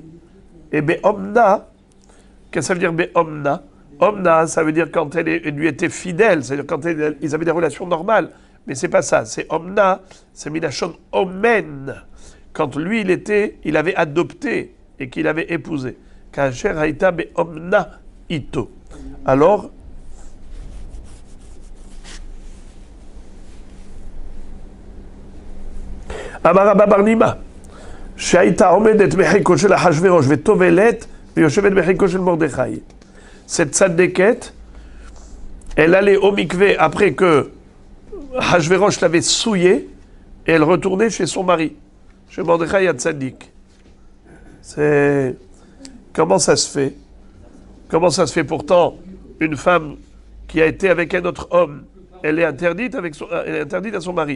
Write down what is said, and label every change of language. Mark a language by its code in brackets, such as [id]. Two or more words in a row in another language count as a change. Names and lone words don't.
[fr] Et Be'omna, qu'est-ce que ça veut dire Be'omna? Omna, ça veut dire quand elle lui était fidèle, c'est-à-dire quand ils avaient des relations normales. Mais c'est pas ça, c'est Omna, c'est [he] מלשון אומן. [fr] Quand lui, il avait adopté et qu'il avait épousé. [he] כאשר הייתה באמנה אתו. Alors, Amar Abba bar Nima, שהייתה עומדת בחיקו של אחשוורוש וטובלת ויושבת בחיקו של מרדכי. [fr] Cette tzadéket, elle allait au mikvé après que Hachvérosh l'avait souillée et elle retournait chez son mari, chez Mordechai Hatzadik. C'est... Comment ça se fait? Comment ça se fait pourtant une femme qui a été avec un autre homme, elle est interdite à son mari?